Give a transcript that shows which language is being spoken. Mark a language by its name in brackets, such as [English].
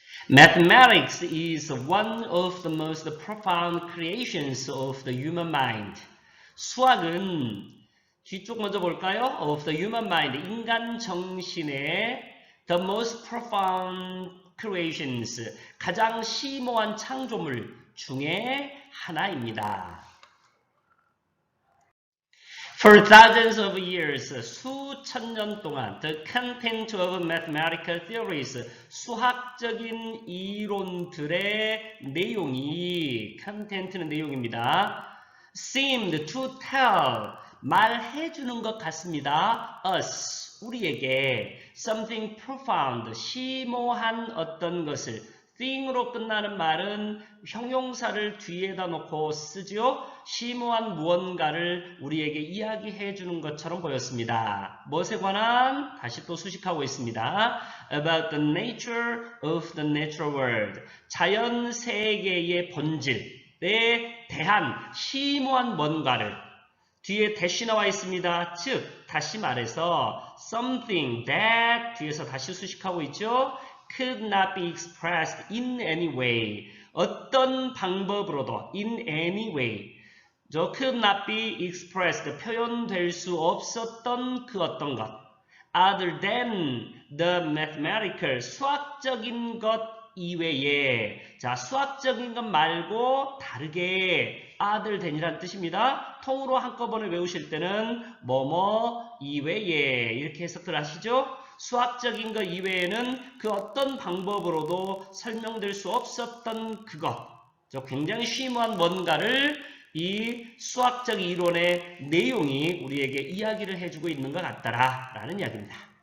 [English] Mathematics is one of the most profound creations of the human mind. [Korean] 수학은 뒤쪽 먼저 볼까요? [English] Of the human mind, [Korean] 인간 정신의 [English] the most profound creations, [Korean] 가장 심오한 창조물 중에 하나입니다. [English] For thousands of years, [Korean] 수천 년 동안, [English] the content of mathematical theories, [Korean] 수학적인 이론들의 내용이, [English] content는 [Korean] 내용입니다. [English] seemed to tell, [Korean] 말해주는 것 같습니다. us, 우리에게 [English] something profound, [Korean] 심오한 어떤 것을, thing으로 끝나는 말은 형용사를 뒤에다 놓고 쓰죠. 심오한 무언가를 우리에게 이야기해 주는 것처럼 보였습니다. 무엇에 관한? 다시 또 수식하고 있습니다. [English] About the nature of the natural world. [Korean] 자연 세계의 본질에 대한 심오한 뭔가를 뒤에 대시 나와 있습니다. 즉, 다시 말해서 [English] something that [Korean] 뒤에서 다시 수식하고 있죠. [English] could not be expressed in any way. [Korean] 어떤 방법으로도 [English] in any way. could not be expressed. [Korean] 표현될 수 없었던 그 어떤 것. [English] other than the mathematical. [Korean] 수학적인 것 이외에. 자, 수학적인 것 말고 다르게 [English] other than [Korean] 이라는 뜻입니다. 통으로 한꺼번에 외우실 때는 뭐뭐 이외에 이렇게 해석들 하시죠. 수학적인 것 이외에는 그 어떤 방법으로도 설명될 수 없었던 그것, 굉장히 심오한 뭔가를 이 수학적 이론의 내용이 우리에게 이야기를 해주고 있는 것 같다라는 이야기입니다.